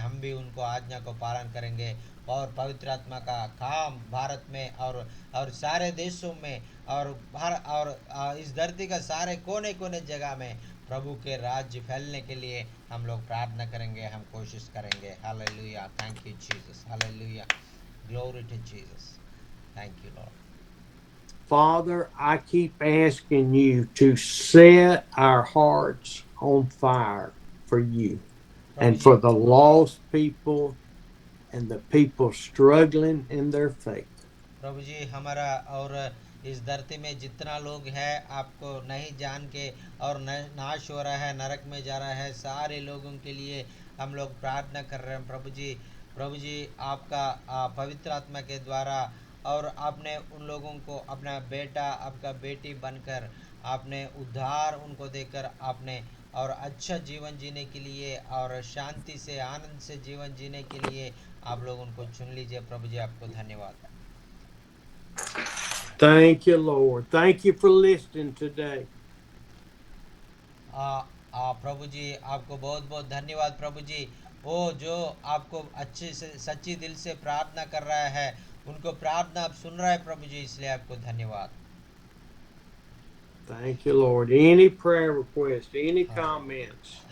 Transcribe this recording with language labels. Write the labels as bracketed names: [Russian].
[Hindi] हम भी उनको आज्ञा को पालन करेंगे और पवित्र आत्मा का काम भारत में और सारे देशों में और इस धरती का सारे कोने कोने जगह में प्रभु के राज्य फैलने के लिए हम लोग प्रार्थना करेंगे, हम कोशिश करेंगे। [English] Hallelujah, thank you Jesus, hallelujah, glory to Jesus, thank you lord. Father, I keep asking you to set our hearts on fire for you and for the lost people and the people struggling in their faith. [Hindi] प्रभु जी, हमारा और इस धरती में जितना लोग हैं आपको नहीं जान के और नाश हो रहा है, नरक में जा रहा है, सारे लोगों के लिए हम लोग प्रार्थना कर रहे हैं प्रभु जी आपका पवित्र आत्मा के द्वारा और आपने उन लोगों को अपना बेटा आपका बेटी बनकर आपने उद्धार उनको देकर आपने और अच्छा जीवन जीने के लिए और शांति से आनंद से जीवन जीने के लिए आप लोग उनको चुन लीजिए। प्रभु जी आपको धन्यवाद। [English] Thank you, Lord. Thank you for listening today. [Hindi] प्रभु जी आपको बहुत बहुत धन्यवाद। प्रभु जी वो जो आपको अच्छे से सच्ची दिल से प्रार्थना कर रहा है उनको प्रार्थना आप सुन रहे हैं प्रभु जी, इसलिए आपको धन्यवाद। [English] Thank you, Lord. Any prayer request, any comments?